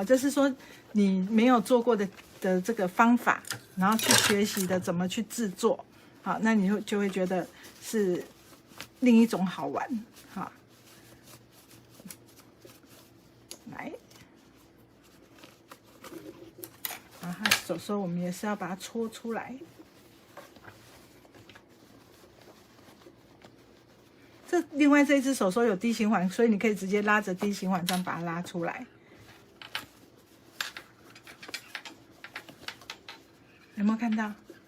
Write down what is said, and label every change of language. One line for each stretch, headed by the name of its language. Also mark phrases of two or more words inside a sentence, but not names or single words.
Chinese: 就是說你沒有做過的這個方法，然後去學習的怎麼去制作，好，那你就會覺得是另一種好玩，好，來，然後手手我們也是要把它搓出來，另外這一只手手有 D 型環，所以你可以直接拉着 D 型環這樣把它拉出來。有沒有看到？